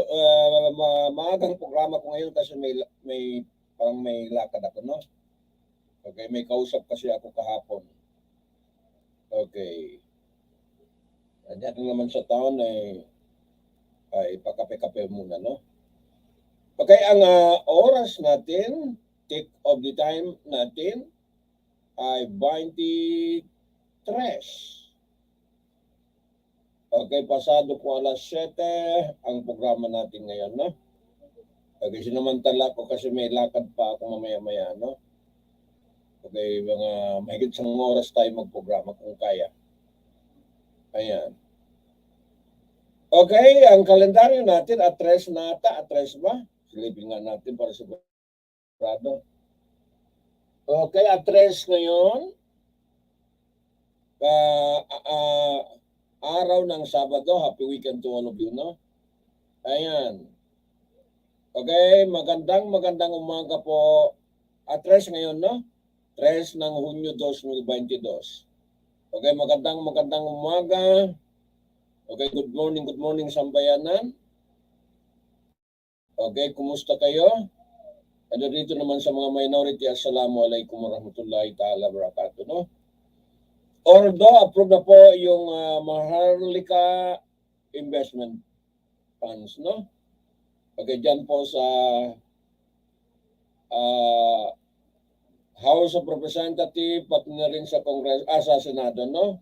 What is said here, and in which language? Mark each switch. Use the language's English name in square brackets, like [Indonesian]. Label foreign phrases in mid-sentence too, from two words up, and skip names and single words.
[Filipino] Maagang programa ko ngayon kasi may parang may lakad ako, no? Okay, may kausap kasi ako kahapon. Okay. Diyan naman sa taon ay pakape-kape muna, no? Okay, ang oras natin, [English] take of the time [Filipino] natin ay 23 Okay, pasado po alas 7 ang programa natin ngayon, no? Okay, sinamantala ko kasi may lakad pa ako mamaya-maya, no? Okay, mga mahigit 1 oras tayo magprograma kung kaya. Ayan. Okay, ang kalendaryo natin, address ba? Silipin nga natin para sa sigurado. Okay, address ngayon. Araw ng Sabado, [English] happy weekend to all of you, no? [Filipino] Ayan. Okay, magandang umaga po. Address ngayon, no? 3 ng Hunyo 2022. Okay, magandang umaga. Okay, [English] good morning [Filipino] sambayanan. Okay, kumusta kayo? Ano dito naman sa mga minority, [Arabic] assalamualaikum warahmatullahi ta'ala wabarakatuh, [Filipino] no? Although approve na po yung Maharlika investment funds, no? Okay, dyan po sa House of Representatives, pati na rin sa Congress, sa Senado, no?